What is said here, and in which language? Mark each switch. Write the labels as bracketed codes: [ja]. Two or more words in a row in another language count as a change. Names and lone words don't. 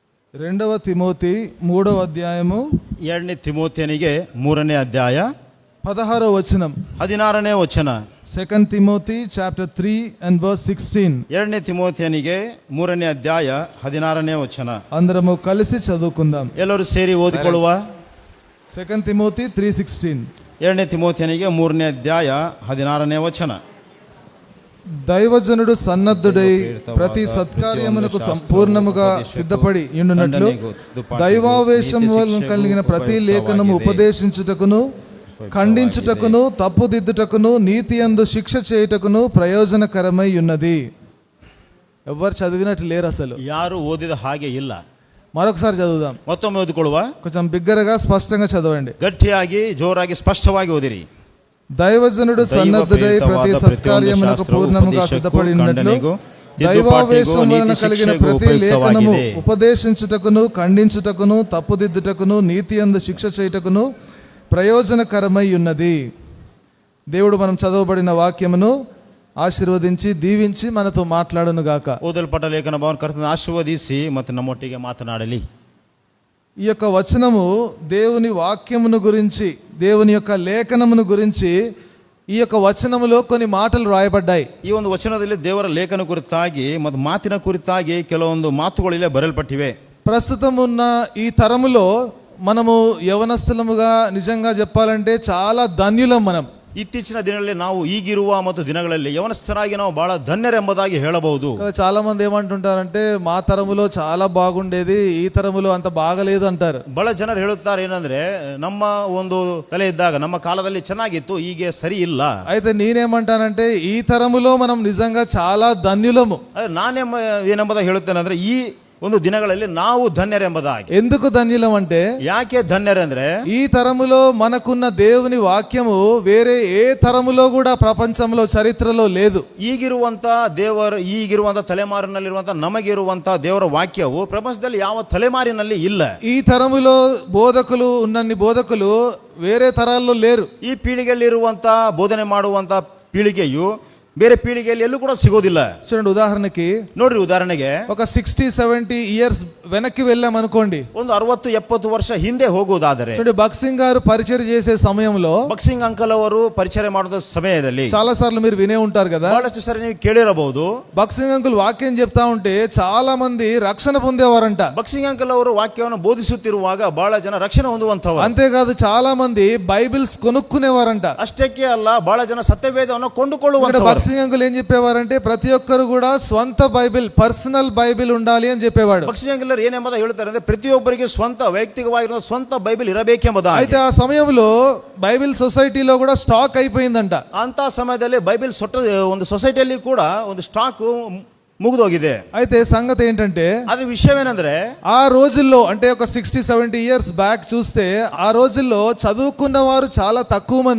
[te] రెండవ తిమోతి 3వ అధ్యాయము [kn] 2ನೇ ತಿಮೋಥೆಯನಿಗೆ 3ನೇ ಅಧ್ಯಾಯ [te] 16వ వచనం. [kn] 16ನೇ ವಚನ. [en] 2 Timothy chapter 3 and verse 16. [kn] 2ನೇ ತಿಮೋಥೆಯನಿಗೆ 3ನೇ ಅಧ್ಯಾಯ 16ನೇ ವಚನ. [te] అందరము కలిసి చదువుకుందాం. [kn] ಎಲ್ಲರೂ ಸೇರಿ ಓದಿಕೊಳ್ಳುವ. [en] 2 Timothy 3:16. [kn] 2ನೇ ತಿಮೋಥೆಯನಿಗೆ 3ನೇ ಅಧ್ಯಾಯ 16ನೇ ವಚನ. [te] దైవజనుడు సన్నద్ధుడై ప్రతి సత్కార్యమునకు సంపూర్ణముగా సిద్ధపడి ఉండునట్లు దైవావేశం వలన కలిగిన ప్రతి లేఖనము ఉపదేశించుటకును ఖండించుటకును తప్పుదిద్దుటకును నీతి యందు శిక్ష చేయుటకును ప్రయోజనకరమై ఉన్నది. ఎవరు చదివినట్టు లేరు, అసలు [kn] ಯಾರು ಓದಿದ ಹಾಗೆ ಇಲ್ಲ. [te] మరొకసారి చదువుదాం. [kn] ಮತ್ತೊಮ್ಮೆ ಓದಿಕೊಳ್ಳುವ. [te] కొంచెం బిగ్గరగా స్పష్టంగా చదవండి. [kn] ಗಟ್ಟಿಯಾಗಿ ಜೋರಾಗಿ ಸ್ಪಷ್ಟವಾಗಿ ಓದಿರಿ. [te] దైవజనుడు సన్నద్ధుడై ప్రతి సత్కార్యమునకు పూర్ణముగా సిద్ధపడి ఉన్నట్లు దైవావేశం వలన కలిగిన ప్రతి లేఖనము ఉపదేశించుటకును ఖండించుటకును తప్పుదిద్దుటకును నీతి యందు శిక్ష చేయుటకును ప్రయోజనకరమై ఉన్నది. దేవుడు మనం చదవబడిన వాక్యమును ఆశీర్వదించి దీవించి మనతో మాట్లాడును గాక. [kn] ಓದಲ್ಪಟ್ಟ ಲೇಖನ ಭಾವನ ಕರ್ತನ ಆಶೀರ್ವದಿಸಿ ಮತ್ತು ನಮ್ಮೊಟ್ಟಿಗೆ ಮಾತನಾಡಲಿ. [te] ఈ యొక్క వచనము దేవుని వాక్యమును గురించి, దేవుని యొక్క లేఖనమును గురించి ఈ యొక్క వచనములో కొన్ని మాటలు రాయబడ్డాయి. [kn] ಈ ಒಂದು ವಚನದಲ್ಲಿ ದೇವರ ಲೇಖನ ಕುರಿತಾಗಿ ಮತ್ತು ಮಾತಿನ ಕುರಿತಾಗಿ ಕೆಲವೊಂದು ಮಾತುಗಳು ಇಲ್ಲೇ ಬರೆಯಲ್ಪಟ್ಟಿವೆ. [te] ప్రస్తుతం ఉన్న ఈ తరములో మనము యవనస్తులముగా నిజంగా చెప్పాలంటే చాలా ధన్యులం. మనం [kn] ಇತ್ತೀಚಿನ ದಿನಗಳಲ್ಲಿ ನಾವು ಈಗಿರುವ ಮತ್ತು ದಿನಗಳಲ್ಲಿ ಯವನಸ್ಥರಾಗಿ ನಾವು ಬಹಳ ಧನ್ಯರೆಂಬುದಾಗಿ ಹೇಳಬಹುದು. [te] చాలా మంది ఏమంటుంటారంటే మా తరములో చాలా బాగుండేది, ఈ తరములో అంత బాగలేదు అంటారు. [kn] ಬಹಳ ಜನರು ಹೇಳುತ್ತಾರೆ ಏನಂದ್ರೆ, ನಮ್ಮ ಒಂದು ತಲೆ ಇದ್ದಾಗ ನಮ್ಮ ಕಾಲದಲ್ಲಿ ಚೆನ್ನಾಗಿತ್ತು, ಹೀಗೆ ಸರಿ ಇಲ್ಲ. [te] అయితే నేనేమంటానంటే ఈ తరములో మనం నిజంగా చాలా ధన్యులము. [kn] ಏನೆಂಬುದಾಗಿ ಹೇಳುತ್ತೇನೆ ಅಂದ್ರೆ, ಈ ಒಂದು ದಿನಗಳಲ್ಲಿ ನಾವು ಧನ್ಯರೆಂಬುದಾಗಿ. [te] ఎందుకు ధన్యులం అంటే, [kn] ಯಾಕೆ ಧನ್ಯರೆಂದ್ರೆ [te] ఈ తరములో మనకున్న దేవుని వాక్యము వేరే ఏ తరములో కూడా ప్రపంచంలో చరిత్రలో లేదు. [kn] ಈಗಿರುವಂತ ತಲೆಮಾರಿನಲ್ಲಿರುವಂತ ನಮಗಿರುವಂತ ದೇವರ ವಾಕ್ಯವು ಪ್ರಪಂಚದಲ್ಲಿ ಯಾವ ತಲೆಮಾರಿನಲ್ಲಿ ಇಲ್ಲ. [te] ఈ తరములో బోధకులు ఉన్నన్ని బోధకులు వేరే తరాల్లో లేరు. [kn] ಈ ಪೀಳಿಗೆಯಲ್ಲಿರುವಂತ ಬೋಧನೆ ಮಾಡುವಂತ ಪೀಳಿಗೆಯು ಬೇರೆ ಪೀಳಿಗೆಯಲ್ಲಿ ಎಲ್ಲೂ ಕೂಡ ಸಿಗೋದಿಲ್ಲ. [te] చూడండి, ఉదాహరణకి [kn] ನೋಡ್ರಿ, ಉದಾಹರಣೆಗೆ [te] ఒక 60-70 ఇయర్స్ వెనక్కి వెళ్ళాం అనుకోండి. [kn] ಒಂದು 60-70 ವರ್ಷ ಹಿಂದೆ ಹೋಗುವುದಾದರೆ, [te] చూడండి, భక్సింగ్ గారు పరిచయం చేసే సమయంలో, [kn] ಭಕ್ಸಿಂಗ್ ಅಂಕಲ್ ಅವರು ಪರಿಚಯ ಮಾಡುವ ಸಮಯದಲ್ಲಿ [te] చాలా సార్లు మీరు వినే ఉంటారు కదా, [kn] ಬಹಳಷ್ಟು ಸರಿ ನೀವು ಕೇಳಿರಬಹುದು. [te] భక్సింగ్ అంకుల్ వాక్యం చెప్తా ఉంటే చాలా మంది రక్షణ పొందేవారంట. [kn] ಭಕ್ಸಿಂಗ್ ಅಂಕಲ್ ಅವರು ವಾಕ್ಯವನ್ನು ಬೋಧಿಸುತ್ತಿರುವಾಗ ಬಹಳ ಜನ ರಕ್ಷಣೆ ಹೊಂದುವಂತವರು. [te] అంతేకాదు చాలా మంది బైబిల్స్ కొనుక్కునేవారంట. [kn] ಅಷ್ಟಕ್ಕೆ ಅಲ್ಲ, ಬಹಳ ಜನ ಸತ್ಯವೇದವನ್ನು ಕೊಂಡುಕೊಳ್ಳುವಂತವರು. [te] భక్సింగ్ అంకుల్ ఏం చెప్పేవారంటే, ప్రతి ఒక్కరు కూడా స్వంత బైబిల్, [en] personal Bible [te] ఉండాలి అని చెప్పేవాడు. [kn] ಭಕ್ಸಿಂಗ್ ಅಂಕಲ್ ಏನೆಂಬುದ ಹೇಳ್ತಾರೆ ಅಂದ್ರೆ, ಪ್ರತಿಯೊಬ್ಬರಿಗೆ ಸ್ವಂತ ವೈಯಕ್ತಿಕವಾಗಿರುವ ಸ್ವಂತ ಬೈಬಲ್ ಇರಬೇಕೆಂಬುದಾಗಿ. [te] అయితే ఆ సమయంలో బైబిల్ సొసైటీలో కూడా స్టాక్ అయిపోయిందంట. [kn] ಅಂತ ಸಮಯದಲ್ಲಿ ಬೈಬಲ್ ಒಂದು ಸೊಸೈಟಿಯಲ್ಲಿ ಕೂಡ ಒಂದು ಸ್ಟಾಕ್ ಮುಗಿದೋಗಿದೆ. [te] అయితే సంగతి ఏంటంటే, [kn] ಅದ್ರ విషయమేనంದ್ರೆ, [te] ఆ రోజుల్లో అంటే ఒక 60-70 [en] years back [te] చూస్తే ఆ రోజుల్లో చదువుకున్న వారు చాలా తక్కువ మంది.